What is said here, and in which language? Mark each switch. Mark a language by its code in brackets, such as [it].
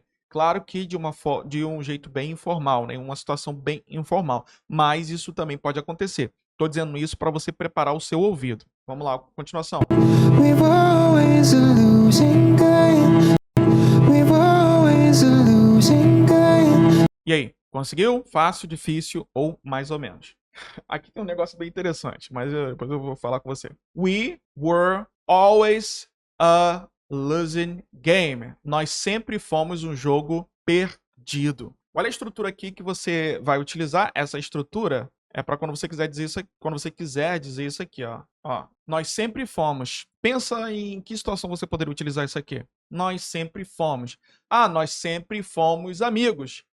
[pt] Claro que de um jeito bem informal, né? Uma situação bem informal. Mas isso também pode acontecer. Tô dizendo isso para você preparar o seu ouvido. Vamos lá, continuação. [en] We were always a losing game. We were always a losing game. [pt] E aí, conseguiu? Fácil, difícil ou mais ou menos? Aqui tem um negócio bem interessante, mas depois eu vou falar com você. [en] We were always a losing game. [pt] Nós sempre fomos um jogo perdido. Olha a estrutura aqui que você vai utilizar. Essa estrutura é para quando você quiser dizer isso aqui, quando você quiser dizer isso aqui, ó. Nós sempre fomos. Pensa em que situação você poderia utilizar isso aqui. Nós sempre fomos. Nós sempre fomos amigos.